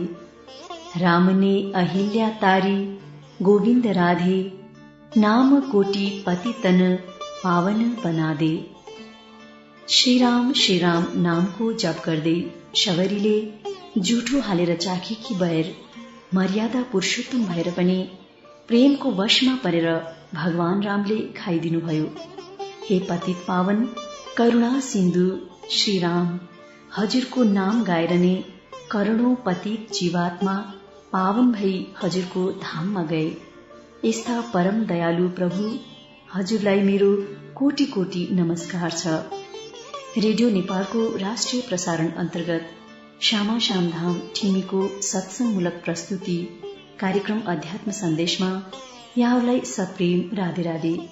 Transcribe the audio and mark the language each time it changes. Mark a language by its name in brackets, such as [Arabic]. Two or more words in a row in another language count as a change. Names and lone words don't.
[Hindi] राम ने अहिल्या तारी गोविंद राधे, नाम कोटि पति तन पावन बना दे। [Nepali] श्री राम नामको जप गर्दै शबरीले जुठो हालेर चाखेकी बैर मर्यादा पुरुषोत्तम भएर पनि प्रेमको वशमा परेर भगवान रामले खाइदिनुभयो। हे पतित पावन करुणा सिन्धु श्री राम, हजुरको नाम गाएर नै करोडौं पतित जीवात्मा पावन भई हजुरको धाममा गए। यस्ता परम दयालु प्रभु, हजुरलाई मेरो कोटि कोटि नमस्कार छ। रेडियो नेपालको राष्ट्रिय प्रसारण अन्तर्गत श्यामा श्याम धाम ठिमीको सत्संगमूलक प्रस्तुति कार्यक्रम अध्यात्म सन्देशमा यहाँहरूलाई सप्रेम राधे राधे।